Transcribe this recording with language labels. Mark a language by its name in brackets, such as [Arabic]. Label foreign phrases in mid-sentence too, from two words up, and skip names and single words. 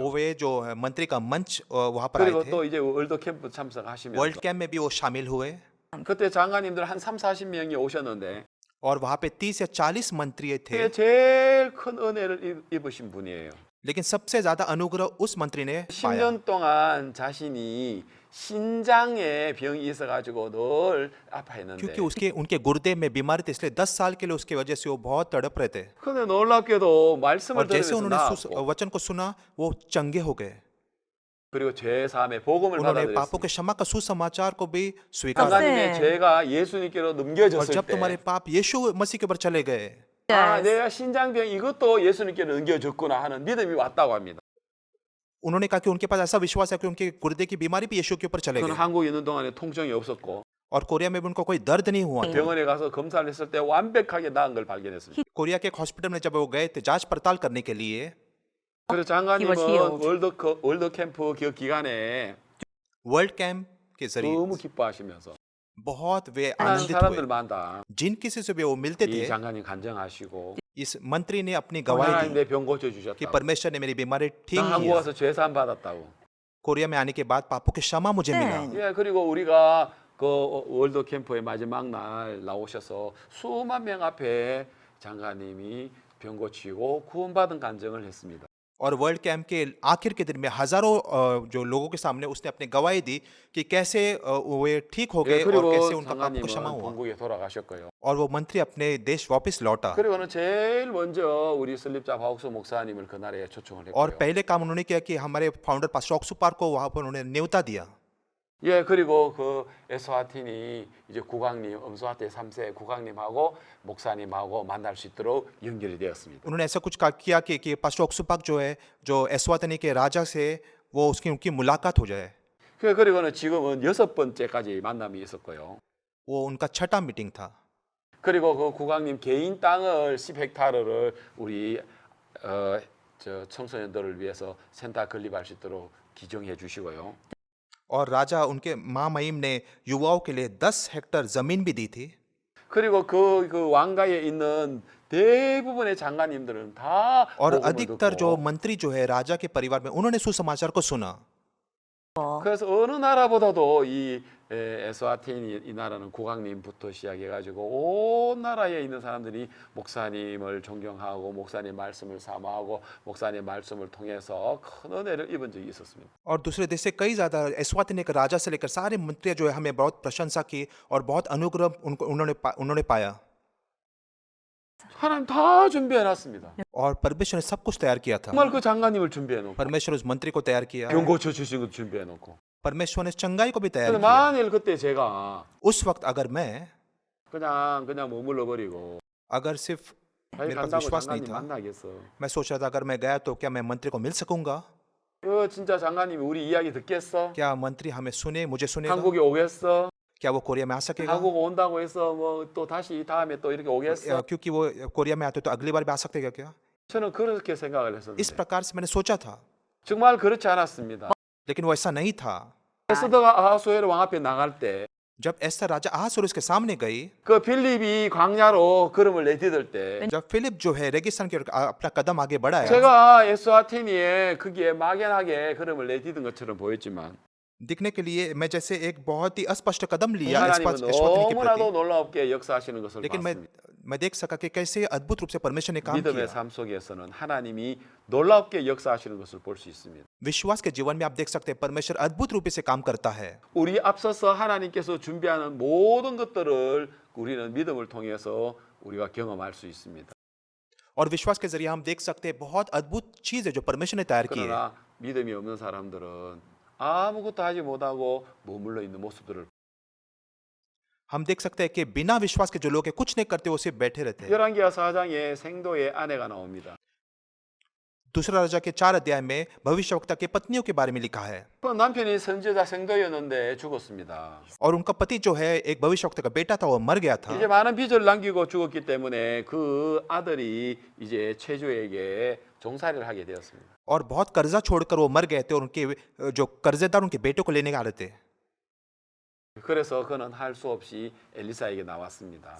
[Hindi] वो वे जो मंत्री का मंच वहाँ पर आए [Korean] 그리고 [Hindi] थे [Korean] 또 이제 월드 캠프 [Hindi] वर्ल्ड [Korean] 참석하시면서 [Hindi] कैंप में भी वो शामिल हुए [Korean] 그때 장관님들 한 3, 40명이 오셨는데 [Hindi] और वहाँ पे 30 या 40 मंत्री थे [Korean] 그게 제일 큰 은혜를 입으신 분이에요. [Hindi] लेकिन सबसे ज्यादा अनुग्रह उस मंत्री ने पाया [Korean] 10년 동안 자신이 신장에 병이 있어가지고 늘 아파했는데, [Hindi] क्योंकि उसके उनके गुर्दे में बीमारी थी इसलिए 10 साल के लिए उसकी वजह से वो बहुत तड़प रहे थे [Korean] 근데 놀랍게도 말씀을 [Hindi] और जैसे [Korean] 들으면서 [Hindi] उन्होंने [Korean] 나았고, [Hindi] वचन को सुना वो चंगे हो गए [Korean] 그리고 죄 사함의 복음을 [Hindi] उन्होंने पापों [Korean] 받아들였습니다. [Hindi] के क्षमा का सुसमाचार को भी स्वीकार [Korean] 장관님의 죄가 예수님께로 [Hindi] और [Korean] 넘겨졌을 [Hindi] जब तुम्हारे [Korean] 때, [Hindi] पाप यीशु मसीह के ऊपर चले गए [Korean] 아, 내가 신장병 이것도 예수님께로 넘겨졌구나 하는 믿음이 왔다고 합니다. [Hindi] उन्होंने कहा कि उनके पास ऐसा विश्वास है कि उनके गुर्दे की बीमारी भी यीशु के ऊपर चले [Korean] 저는 [Hindi] गए [Korean] 한국에 있는 동안에 통증이 없었고 [Hindi] और कोरिया में भी उनको कोई दर्द नहीं हुआ था [Korean] 병원에 가서 검사를 했을 때 완벽하게 나은 걸 발견했습니다. [Hindi] कोरिया के एक हॉस्पिटल में जब वो गए थे जांच पड़ताल करने के लिए [Korean] 그래서 [English] He was [Korean] 장관님은 [English] healed. [Korean] 월드 캠프 그 기간에 [Hindi] वर्ल्ड कैंप के जरिए [Korean] 너무 기뻐하시면서 [Hindi] बहुत वे [Korean] 많은 [Hindi] आनंदित हुए [Korean] 사람들마다 [Hindi] जिन किसी से भी वो मिलते [Korean] 이 [Hindi] थे [Korean] 장관님 간증하시고 [Hindi] इस मंत्री ने अपनी गवाही [Korean] 하나님 [Hindi] दी [Korean] 내 병 고쳐 [Hindi] कि [Korean] 주셨다고. [Hindi] परमेश्वर ने मेरी बीमारी ठीक [Korean] 나 한국 [Hindi] किया [Korean] 와서 죄사함 받았다고. [Hindi] कोरिया में आने के बाद पापों की क्षमा मुझे मिला [Korean] 예, 그리고 우리가 그 월드 캠프의 마지막 날 나오셔서 수만 명 앞에 장관님이 병 고치고 구원받은 간증을 했습니다. [Hindi] और वर्ल्ड कैंप के आखिर के दिन में हजारों जो लोगों के सामने उसने अपनी गवाही दी कि कैसे वे ठीक हो गए [Korean] 예, [Hindi] और [Korean] 그리고 [Hindi] कैसे उनका पाप को क्षमा [Korean] 장관님은 [Hindi] हुआ [Korean] 본국에 돌아가셨고요. [Hindi] और वो मंत्री अपने देश वापस लौटा [Korean] 그리고는 제일 먼저 우리 설립자 바옥수 목사님을 그날에 초청을 [Hindi] और [Korean] 했고요. [Hindi] पहले काम उन्होंने किया कि हमारे [English] founder pastor [Hindi] ऑक्सुपार को वहाँ पर उन्होंने न्योता दिया [Korean] 예, 그리고 그 에스와틴이 이제 국왕님, 엄수아테 3세 국왕님하고 목사님하고 만날 수 있도록 연결이 되었습니다. [Hindi] उन्होंने ऐसा कुछ किया कि पास्टर ऑक्सुपाक जो है जो एस्वातनी के राजा से वो उसकी उनकी मुलाकात हो जाए [Korean] 그리고는 지금은 6번째까지 만남이 있었고요. [Hindi] वो उनका छठा मीटिंग था [Korean] 그리고 그 국왕님 개인 땅을 10헥타르를 우리 저 청소년들을 위해서 센터 건립할 수 있도록 기증해 주시고요. [Hindi] और राजा उनके महामहिम ने युवाओं के लिए 10 हेक्टेयर जमीन भी दी थी [Korean] 그리고 그 왕가에 있는 대부분의 장관님들은 다 [Hindi] और [Korean] 복음을 [Hindi] अधिकतर [Korean] 듣고 [Hindi] जो मंत्री जो है राजा के परिवार में उन्होंने सुसमाचार को सुना [Korean] 그래서 어느 나라보다도 이 에스와틴 이 나라는 국왕님부터 시작해가지고 온 나라에 있는 사람들이 목사님을 존경하고 목사님 말씀을 사모하고 목사님 말씀을 통해서 큰 은혜를 입은 적이 있었습니다. [Hindi] और दूसरे देश से कई ज्यादा एस्वातिनी के राजा से लेकर सारे मंत्री जो है हमें बहुत प्रशंसा की और बहुत अनुग्रह उन्होंने पाया [Korean] 하나님 다 준비해놨습니다. [Hindi] और परमेश्वर ने सब कुछ तैयार किया था [Korean] 정말 그 장관님을 준비해놓고 [Hindi] परमेश्वर उस मंत्री को तैयार किया [Korean] 병 고쳐 주신 것도 준비해놓고. [Hindi] परमेश्वर ने चंगाई को भी तैयार [Korean] 근데 [Hindi] किया [Korean] 만일 그때 제가 [Hindi] उस वक्त अगर मैं [Korean] 그냥 머물러 버리고 [Hindi] अगर सिर्फ [Korean] 자기 [Hindi] मेरे पास [Korean] 간다고 [Hindi] विश्वास नहीं [Korean] 장관님 [Hindi] था [Korean] 만나겠어. [Hindi] मैं सोच रहा था अगर मैं गया तो क्या मैं मंत्री को मिल सकूंगा [Korean] 진짜 장관님이 우리 이야기 듣겠어? [Hindi] क्या मंत्री हमें सुने मुझे सुनेगा [Korean] 한국에 오겠어? [Hindi] क्या वो कोरिया में आ सकेगा [Korean] 한국 온다고 해서 뭐 또 다시 다음에 또 이렇게 오겠어? [Hindi] क्योंकि वो कोरिया में आते तो अगली बार भी आ सकते क्या [Korean] 저는 그렇게 생각을 [Hindi] इस [Korean] 했었는데 [Hindi] प्रकार से मैंने सोचा था [Korean] 정말 그렇지 않았습니다. [Hindi] लेकिन वो ऐसा नहीं था [Korean] 에스더가 아하수에르 왕 앞에 나갈 때 그 [Hindi] जब एस्तर राजा अहासुरुस के सामने गई, [Korean] 빌립이 광야로 걸음을 내디딜 때 [Hindi] जब फिलिप जो है रेगिस्तान की ओर अपना कदम आगे बढ़ाया, [Korean] 제가 에스와티니에 거기에 막연하게 걸음을 내디딘 것처럼 보였지만 [Hindi] दिखने के लिए मैं जैसे एक बहुत ही अस्पष्ट कदम लिया [Korean] 하나님은 [Hindi] एस्वातिनी के [Korean] 너무나도 [Hindi] प्रति, [Korean] 놀랍게 역사하시는 것을 [Hindi] लेकिन [Korean] 봤습니다. [Hindi] मैं देख सका कि कैसे अद्भुत रूप से परमेश्वर ने काम [Korean] 믿음의 [Hindi] किया। [Korean] 삶 속에서는 하나님이 놀랍게 역사하시는 것을 볼 수 있습니다. [Hindi] विश्वास के जीवन में आप देख सकते हैं परमेश्वर अद्भुत रूप से काम करता है। [Korean] 우리 앞서서 하나님께서 준비하는 모든 것들을 우리는 믿음을 통해서 우리가 경험할 수 있습니다. [Hindi] और विश्वास के जरिए हम देख सकते हैं बहुत अद्भुत चीज है जो परमेश्वर ने तैयार की है। [Korean] 그러나 믿음이 없는 사람들은 아무것도 하지 못하고 머물러 있는 모습들을 [Hindi] हम देख सकते हैं कि बिना विश्वास के जो लोग हैं कुछ नहीं करते, वो सिर्फ बैठे रहते हैं। [Korean] 열왕기하 4장에 생도의 아내가 나옵니다. [Hindi] दूसरा राजा के 4 अध्याय में भविष्यवक्ता के पत्नियों के बारे में लिखा है, [Korean] 그 남편이 선지자 생도였는데 죽었습니다. [Hindi] और उनका पति जो है एक भविष्यवक्ता का बेटा था, वो मर गया था। [Korean] 이제 많은 빚을 남기고 죽었기 때문에 그 아들이 이제 최조에게 종살이를 하게 되었습니다. [Hindi] और बहुत कर्जा छोड़कर वो मर गए थे, और उनके जो कर्जेदार उनके बेटों को लेने आ रहे थे। [Korean] 그래서 그는 할 수 없이 엘리사에게 나왔습니다.